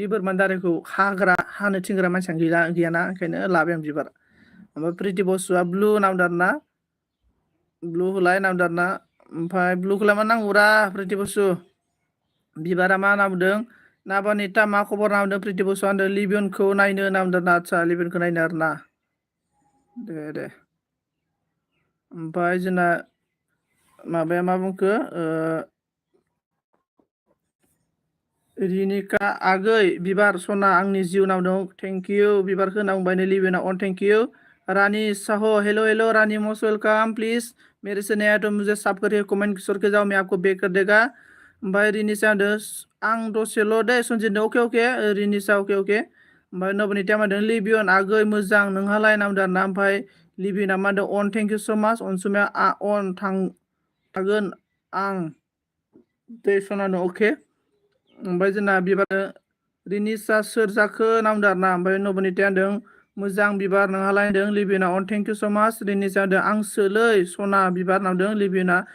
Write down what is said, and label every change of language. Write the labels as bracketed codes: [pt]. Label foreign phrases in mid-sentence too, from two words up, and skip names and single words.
[brx] बोरमानि दारिखौ हानो थिनग्रा मानसियानो गैयाना ओंखायनो लाबाय आं बिबार ओमफ्राय प्रिति बसुआ ब्लु नामदों आरोना ब्लु होलाय नामदों आरोना ओमफ्राय ब्लुखौलाय मा नांगौरा प्रिति बसु बिबारा मा नामदों नाबानिता मा खबर नामदों प्रिति बसुआ होनदों लिबियनखौ नायनो नामदों आदसा लिबियनखौ नायनो आरोना दे ओमफ्राय जोंना माबाया मा बुंखो रिनिका आगै बिबार सना आंनि जिउ नामदों [en] thank you [brx] बिबारखौ होनना बुंबाय लिबियना अन [en] thank you [brx] रानी साहो हेलो रानी [en] most welcome [hi] प्लीज मेरे से नया तो मुझे सब करिए कमेंट करके जाओ मैं आपको बेक कर देगा [brx] ओमफ्राय रिनिसा होनदों आं दसेल' दे सनजितनो अके रिनिसा अके ओमफ्राय नबनिता मा होनदों लिबियन आगै मोजां नोंहालाय नामदों आरोना ओमफ्राय लिबियना मा होनदों अन [en] thank you so much [brx] अनसुमाया अन हागोन आं दै सनानो अके ओमफ्राय जोंना बिबार रिनिसा सोर जाखो होनना बुंदों आरोना ओमफ्राय नबनिता होनदों मोजां बिबार नोंहालाय होनदों लिबिना अन [en] thank you so much [brx] रिनिसा होनदों आंसोलै सना बिबार होनदों लिबिना